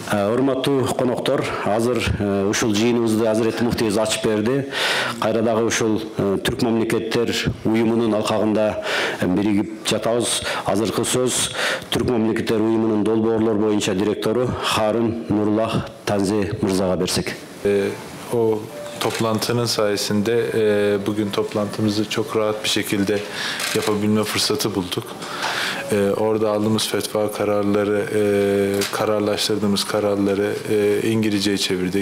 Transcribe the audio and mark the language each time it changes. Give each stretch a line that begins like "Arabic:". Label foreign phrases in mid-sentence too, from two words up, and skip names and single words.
Kyrgyz: Урматтуу коноктор, азыр ушул жыйыныбызды Азырети муфтийибиз ачып берди. Кайра дагы ушул Түрк мамлекеттер уюмунун алкагында биригип жатабыз. Азыркы сөз Түрк мамлекеттер уюмунун долбоорлор боюнча директору Харun Nurullah Tanzi мырзага берсек.
Turkish: O toplantının sayesinde bugün toplantımızı çok rahat bir şekilde yapabilme fırsatı bulduk. Orada aldığımız fetva kararları, kararlaştırdığımız kararları İngilizceye çevirdik.